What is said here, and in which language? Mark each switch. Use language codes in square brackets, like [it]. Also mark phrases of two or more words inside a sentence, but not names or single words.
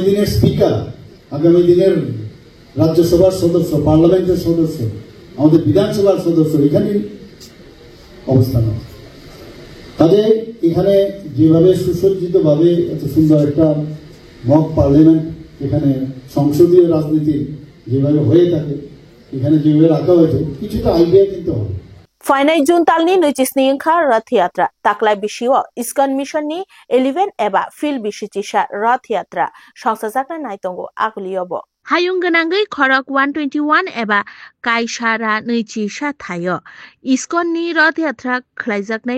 [bn] দিনের স্পিকার আগামী দিনের রাজ্যসভার সদস্য পার্লামেন্টের সদস্য আমাদের বিধানসভার সদস্য এখানে অবস্থান আছে কাজে এখানে যেভাবে সুসজ্জিতভাবে এত সুন্দর একটা মক পার্লামেন্ট এখানে সংসদীয় রাজনীতি যেভাবে হয়ে থাকে এখানে যেভাবে রাখা হয়েছে কিছুটা আইডিয়া কিন্তু হবে। [trk] फाइनाय जुन तालनि 29 इंखा रथ यात्रा ताकलाय बिशिव इस्कन मिशननि 11 एबा फिल बिशिचिसा रथ यात्रा संसाजाकना नायतंगो आगलियबो हायुं गनांगै खरक 121 एबा कायसारा नैचिसा थायो इस्कननि रथ यात्रा खलायजाकनाय